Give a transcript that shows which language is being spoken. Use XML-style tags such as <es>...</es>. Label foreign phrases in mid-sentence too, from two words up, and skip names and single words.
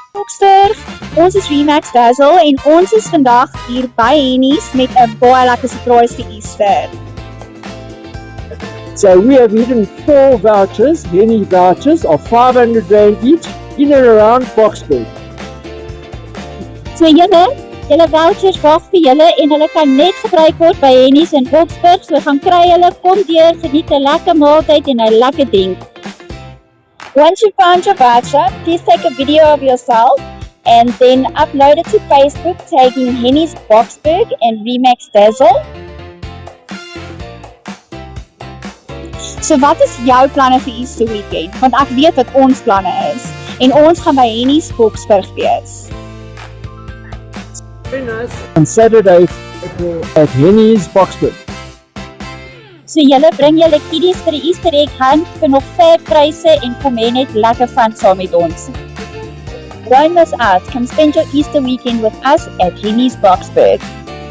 <af>Boksburg. Ons is Remax Dazzle en ons is vandag hier by Hennies met 'n baie lekker surprise vir Easter.</af> <en>So we have hidden 4 vouchers, Henny vouchers of R500 each in and around Boksburg.</en> <af>So julle vouchers wag vir julle en hulle kan net gebruik word by Hennies in Boksburg. So gaan kry hulle, kom deur, geniet 'n lekker maaltyd en 'n lekker ding.</af> <en>Once you found your voucher, please take a video of yourself and then upload it to Facebook tagging Hennies Boksburg and Remax Dazzle.</en> <af>So wat is jou planne vir</af> <en>Easter weekend?</en> <af>Want ek weet wat ons planne is. En ons gaan by Hennies Boksburg wees.</af> <en>Very nice. On Saturday at Hennies Boksburg.</en> <af>So julle bring julle kiddies vir die</af> <en>Easter egg hunt</en> <af>vir nog fair pryse en kom hê net lekker fun saam met ons.</af> <en>Don't miss out. Come spend your Easter weekend with us at Hennies Boksburg.</en>